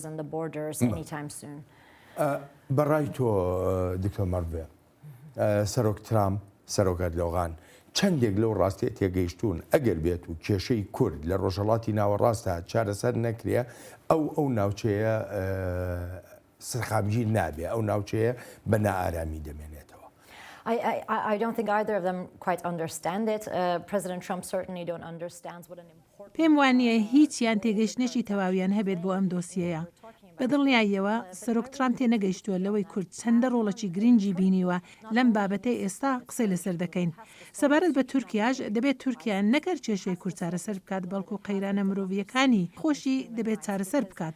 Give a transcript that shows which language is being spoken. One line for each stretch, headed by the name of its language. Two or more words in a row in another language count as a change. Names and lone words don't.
Central Kurdish: بەڕای تۆ دکتۆر مەروێ سەرۆک ترامپ سەرۆک ئەردۆغان چەندێک لەو ڕاستی تێگەیشتون ئەگەر بێت و کێشەی کورد لە ڕۆژهەڵاتی ناوەڕاستە چارەسەر نەکرێ ئەو ناوچەیە سەرخامگیر نابێ ئەو ناوچەیە بە نائارامی دەمێنێتەوە.
English: I don't think either of them quite understand it. President Trump certainly don't understand what an important.
Central Kurdish: پێم وانە هیچیان تێگەشتنێکی تەواویان هەبێت بۆ ئەم دۆسیەیە. بەدڵنیاییەوە سەرۆک ترامپ تێ نەگەیشتووە لەوەی کورد چەندە ڕۆڵەکی گرنگی بینیوە لەم بابەتەی ئێستا قسەی لەسەر دەکەین. سەبارەت بە تورکیاش دەبێت تورکیا نەکەر کێشەی کورد چارەسەر بکات بەڵکو قەیرانە مرۆڤیەکانی خۆشی دەبێت چارەسەر بکات.